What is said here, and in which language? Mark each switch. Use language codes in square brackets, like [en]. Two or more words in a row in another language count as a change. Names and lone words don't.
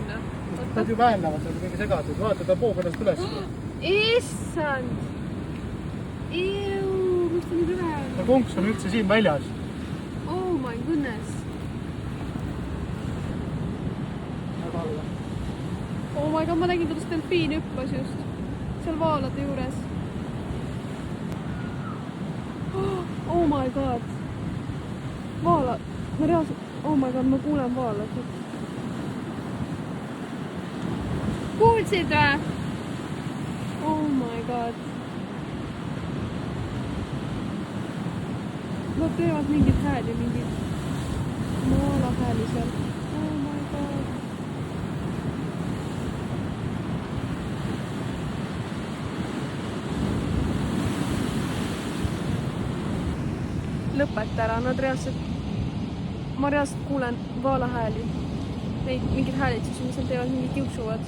[et] Nad ju väänavad seal mingi segatud. Vaata, ta poog ennast üles. Issand! Kus ta nii üle on? No konks on üldse siin väljas. [en] Oh my goodness! [et] Väga alla. [en] Oh my god, [et] ma nägin kuidas delfiin hüppas just. Seal vaalade juures. [en] Oh my god! [et] Vaalad! Ma reaalselt... [en] Oh my god, [et] ma kuulen vaalasid. Kuulsid või? [en] Oh my god. [et] Nad teevad mingid hääli, mingid maalahääli seal. [en] Oh my god. [et] Lõpeta ära, nad reaalselt... Ma reaalselt kuulen vaalahääli. Neid mingid häälitsusi, mis nad teevad, mingid kiuksuvad.